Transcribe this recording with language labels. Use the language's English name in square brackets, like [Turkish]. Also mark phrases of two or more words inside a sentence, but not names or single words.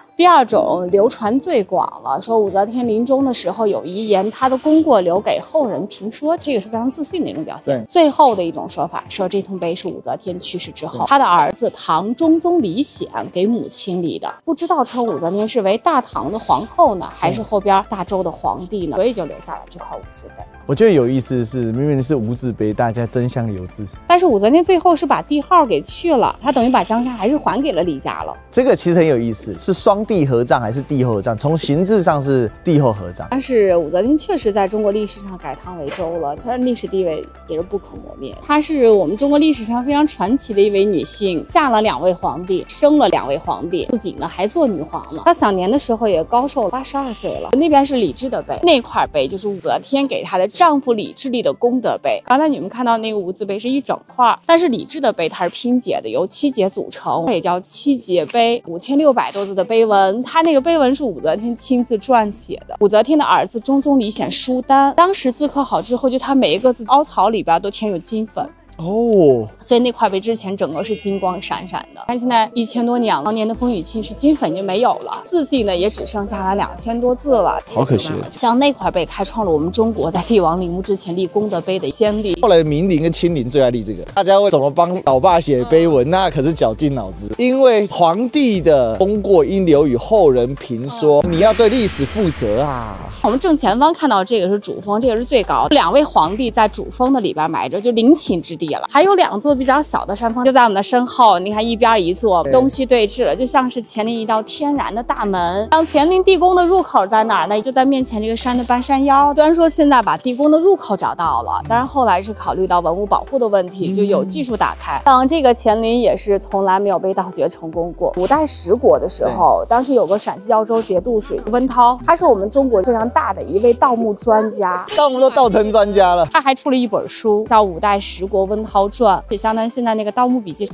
[Chinese] 第二種流傳最廣了，說武則天臨終的時候有遺言，她的功過留給後人評說，這個是非常自信的一種表現。最後的一種說法，說這通碑是武則天去世之後，她的兒子唐中宗李顯給母親立的，不知道稱武則天是為大唐的皇後呢，還是後邊大周的皇帝呢，所以就留下了這塊無字碑。我覺得有意思的是，明明是無字碑，大家爭相留字，但是武則天最後是把帝號給去了，她等於把江山還是還給了李家了。這個其實很有意思，是雙帝合葬還是帝後合葬？從形制上是帝後合葬。但是武則天確實在中國歷史上改唐為周了，她的歷史地位也是不可磨滅。她是我們中國歷史上非常傳奇的一位女性，嫁了2位皇帝，生了2位皇帝，自己呢還做女皇了。她享年的時候也高壽82歲了。那邊是李治的碑，那塊碑就是武則天給她的丈夫李治立的功德碑。剛才你們看到那個無字碑是一整塊，但是李治的碑它是拼接的，由7節組成，也叫7節碑，5600多字的碑文。它那個碑文是武則天親自撰寫的。武則天的兒子中宗李顯書單，當時字刻好之後，就它每一個字凹槽裡邊都填有金粉。哦，所以那塊碑之前整個是金光閃閃的，但現在1000多年了，當年的風雨侵蝕，金粉就沒有了，字跡呢也只剩下了2000多字了，好可惜。像那塊碑開創了我們中國在帝王陵墓之前立功德碑的先例。後來明陵跟清陵最愛立這個，大家會怎麼幫老爸寫碑文？那可是絞盡腦汁，因為皇帝的功過應留與後人評說，你要對歷史負責啊。我們正前方看到這個是主峰，這個是最高的，2位皇帝在主峰的裡邊埋着，就陵寢之地了。還有2座比較小的山峰就在我們的身後，你看一邊一座，東西對峙了，就像是乾陵一道天然的大門。像乾陵地宮的入口在哪兒呢？就在面前這個山的半山腰。雖然說現在把地宮的入口找到了，但是後來是考慮到文物保護的問題，就有技術打開。像這個乾陵也是從來沒有被盜掘成功過。五代十國的時候，當時有個陝西耀州節度使溫韜，他是我們中國非常大的一位盜墓專家，盜墓都盜成專家了。他還出了一本書，叫《五代十國溫韜傳》，也相當於現在那個《盜墓筆記》。